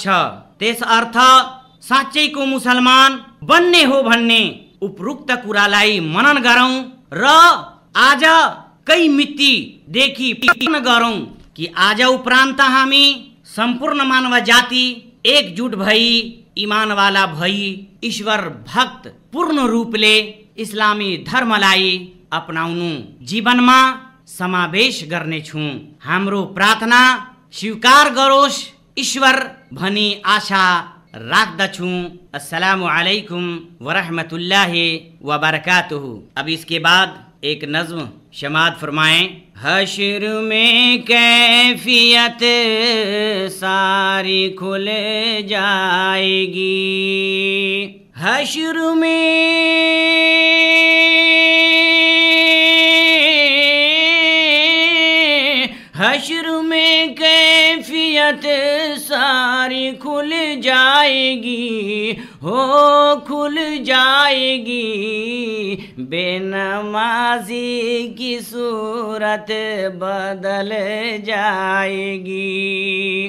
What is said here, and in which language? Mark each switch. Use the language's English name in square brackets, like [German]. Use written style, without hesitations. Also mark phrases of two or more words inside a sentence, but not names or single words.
[Nepali] त्यसर्थ साँच्चैको मुसलमान बन्ने हो भन्ने उपरोक्त कुरालाई मनन गरौं र आजकै मितिदेखि प्रतिज्ञा गरौं कि आज उपरान्त हामी सम्पूर्ण मानव जाति एकजुट भई इमानवाला भई ईश्वर भक्त पूर्ण रूपले इस्लामी धर्मलाई अपनाउनु जीवनमा समावेश गर्नेछु। हाम्रो प्रार्थना स्वीकार गरोस् ईश्वर भनी आशा राख्दछु। [Arabic] السلام عليكم ورحمة الله وبركاته. [Urdu] اب اس کے بعد ایک نظم سماعت فرمائیں. حشر میں کیفیت ساری کھل جائے گی, حشر میں کیفیت ساری کھل جائے گی، ہو کھل جائے گی، بے نمازی کی صورت بدل جائے گی۔